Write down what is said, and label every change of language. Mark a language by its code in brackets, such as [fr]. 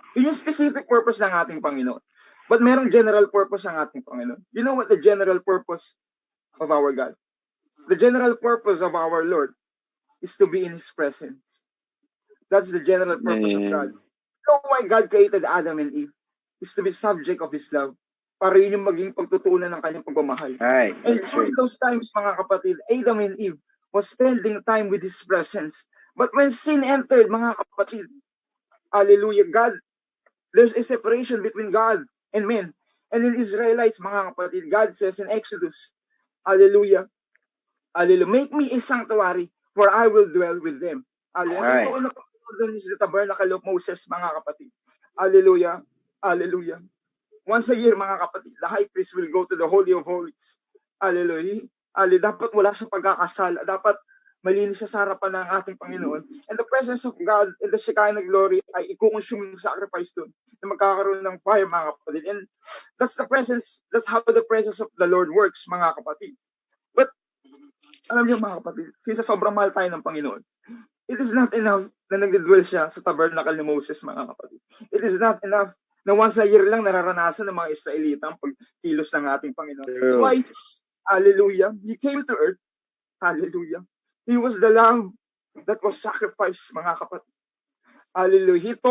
[tl] Yun yung specific purpose ng ating Panginoon. But merong general purpose ng ating Panginoon. [en] You know what the general purpose of our God? The general purpose of our Lord is to be in His presence. That's the general purpose of God. You know why God created Adam and Eve? Is to be subject of His love. [tl] Para yun yung maging pagtutunan ng kanyang pagmamahal. Right. [en] And during those times, mga kapatid, Adam and Eve was spending time with His presence. But when sin entered, mga kapatid, hallelujah, there's a separation between God and men. And in Israelites, mga kapatid, God says in Exodus, hallelujah, hallelujah, make me a sanctuary, for I will dwell with them. Hallelujah. [tl] Ito na pagkakulan [en] is the tabernacle of Moses, mga kapatid. Hallelujah, hallelujah. Once a year, mga kapatid, the high priest will go to the Holy of Holies. Hallelujah. [tl] Dapat wala siyang pagkakasala. Dapat malinis siya sa harapan ng ating Panginoon. [en] And the presence of God and the Shekinah glory [tl] ay i-consume yung sacrifice doon na magkakaroon ng fire, [en] mga kapatid. And that's how the presence of the Lord works, mga kapatid. [tl] But, alam niyo, mga kapatid, since sobrang mahal tayo ng Panginoon, [en] it is not enough [tl] na nagdidwell siya sa tabernacle ni Moses, mga kapatid. [en] It is not enough [tl] na once a year lang nararanasan ng mga Israelita ang pagkilos ng ating Panginoon. [en] That's why, hallelujah, He came to earth. Hallelujah. He was the lamb that was sacrificed, mga kapatid. Hallelujah.